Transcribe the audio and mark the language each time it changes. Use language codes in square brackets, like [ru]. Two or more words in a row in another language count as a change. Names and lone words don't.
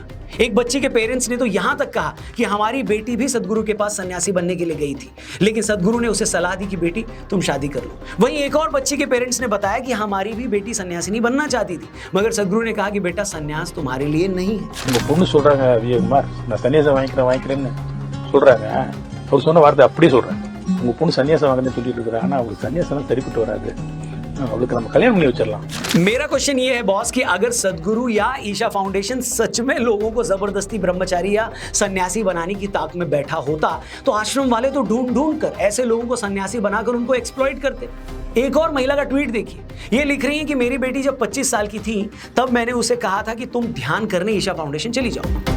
[hi] एक बच्ची के पेरेंट्स ने तो यहां तक कहा कि हमारी बेटी भी सद्गुरु के पास सन्यासी बनने के लिए गई थी, लेकिन सद्गुरु ने उसे सलाह दी कि बेटी तुम शादी कर लो। वहीं एक और बच्ची के पेरेंट्स ने बताया कि हमारी भी बेटी सन्यासिनी बनना चाहती थी, मगर सद्गुरु ने कहा कि बेटा सन्यास तुम्हारे लिए नहीं है। [ta] அவர் சொன்ன வார்த்தை அப்படியே சொல்றேன், உங்க பொண்ணு சன்னியாசம் வாங்கன்னு சொல்லிட்டு இருக்கிறாங்க, ஆனா அவங்களுக்கு சன்னியாசம் சரிப்பட்டு வராது, அவளுக்கு நம்ம கல்யாணம் பண்ணி வச்சிடலாம். [hi] मेरा क्वेश्चन ये है बॉस कि अगर सदगुरु या ईशा फाउंडेशन सच में लोगों को जबरदस्ती ब्रह्मचारी या सन्यासी बनाने की ताक में बैठा होता तो आश्रम वाले तो ढूंढ ढूंढ कर ऐसे लोगों को सन्यासी बनाकर उनको एक्सप्लॉइट करते। एक और महिला का ट्वीट देखिए, ये लिख रही है कि मेरी बेटी जब 25 साल की थी तब मैंने उसे कहा था कि तुम ध्यान करने ईशा फाउंडेशन चली जाओ।